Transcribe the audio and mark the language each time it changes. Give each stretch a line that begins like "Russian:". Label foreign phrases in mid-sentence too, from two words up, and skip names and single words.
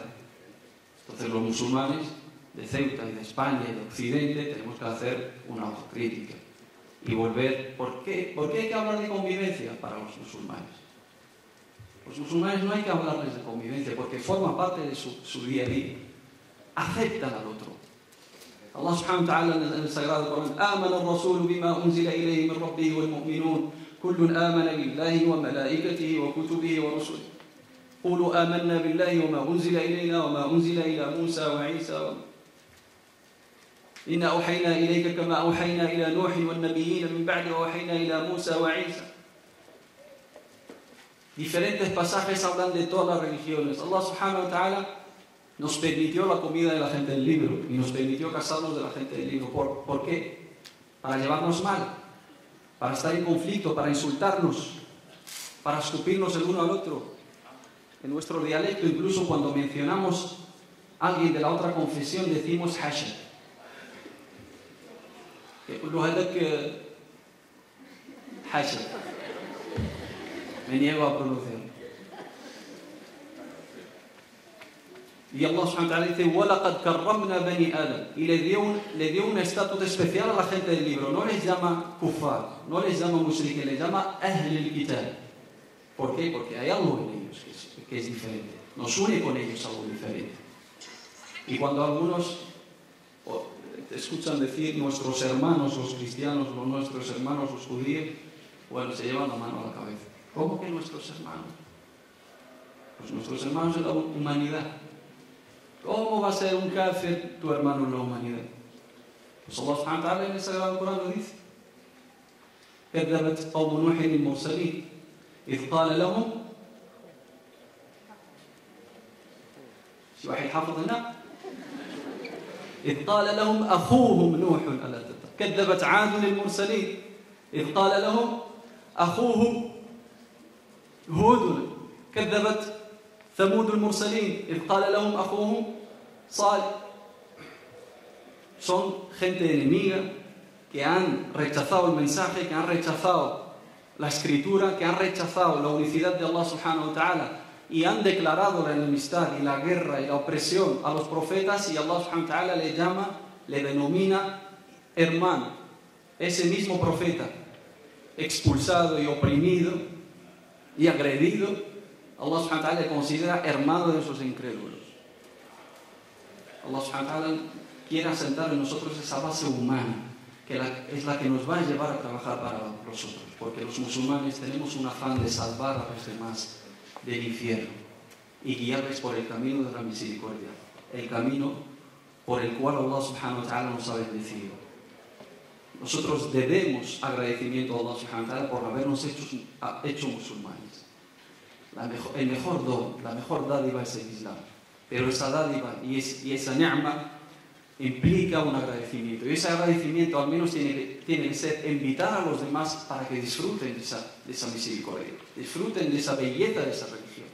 Spanish: Entonces los musulmanes de Ceuta y de España y de Occidente tenemos que hacer una autocrítica y volver. ¿Por qué hay que hablar de convivencia para los musulmanes? Los musulmanes no hay que hablarles de convivencia porque forma parte de su día a día. Aceptan al otro.
Arabic: الله سبحانه وتعالى
Spanish: en el Sagrado Corán:
Arabic: "آمن الرسول بما أنزل إليه من ربه والمؤمنون كل آمن بالله وملائكته وكتبه ورسله. قولوا آمنا بالله وما أنزل إلينا وما أنزل إلى موسى وعيسى إنا أوحينا إليك كما أوحينا إلى نوح والنبيين من بعد وأوحينا إلى موسى وعيسى".
Spanish: Diferentes pasajes hablan de todas las religiones.
Arabic: الله سبحانه وتعالى
Spanish: nos permitió la comida de la gente del libro y nos permitió casarnos de la gente del libro. ¿Por qué? Para llevarnos mal, para estar en conflicto, para insultarnos, para escupirnos el uno al otro. En nuestro dialecto, incluso cuando mencionamos a alguien de la otra confesión, decimos hasha. Hasha. Me niego a pronunciarlo. Y
Arabic: الله سبحانه وتعالى
Spanish: dice,
Arabic: وَلَقَدْ كَرَّمْنَا بَنِي آدَمَ,
Spanish: y le dio un estatus especial a la gente del libro. No les llama kufar, no les llama mushrikin, les llama
Arabic: أهل الكتاب.
Spanish: ¿Por qué? Porque hay algo en ellos que es diferente. Nos une con ellos algo diferente. Y cuando algunos escuchan decir nuestros hermanos los cristianos o nuestros hermanos los judíos, bueno, se llevan la mano a la cabeza. ¿Cómo que nuestros hermanos? Pues nuestros hermanos en la humanidad. ¿Cómo va a ser un kafir tu hermano en la humanidad? Pues
Arabic: الله سبحانه وتعالى
Spanish: en el Sagrado Corán lo dice.
Arabic: كذبت قوم نوح المرسلين إذ قال لهم شي واحد حافظ هنا إذ قال لهم أخوهم نوح ألا تتقون كذبت عاد المرسلين إذ قال لهم أخوهم هود كذبت ثمود المرسلين إذ قال لهم أخوهم صالح.
Spanish: Son gente enemiga que han rechazado el mensaje, que han rechazado la escritura, que han rechazado la unicidad de
Arabic: الله سبحانه وتعالى
Spanish: y han declarado la enemistad y la guerra y la opresión a los profetas, y
Arabic: الله سبحانه وتعالى
Spanish: le llama, le denomina hermano. Ese mismo profeta expulsado y oprimido y agredido,
Arabic: الله سبحانه وتعالى
Spanish: le considera hermano de esos incrédulos.
Arabic: الله سبحانه وتعالى
Spanish: quiere asentar en nosotros esa base humana, que es la que nos va a llevar a trabajar para nosotros, porque los musulmanes tenemos un afán de salvar a los demás del infierno y guiarles por el camino de la misericordia, el camino por el cual
Arabic: الله سبحانه وتعالى
Spanish: nos ha bendecido. Nosotros debemos agradecimiento a
Arabic: الله سبحانه وتعالى
Spanish: por habernos hecho musulmanes. El mejor don, la mejor dádiva es el Islam, pero esa dádiva y esa ni'ma implica un agradecimiento, y ese agradecimiento al menos tiene que ser invitar a los demás para que disfruten de esa misericordia, disfruten de esa belleza de esa religión.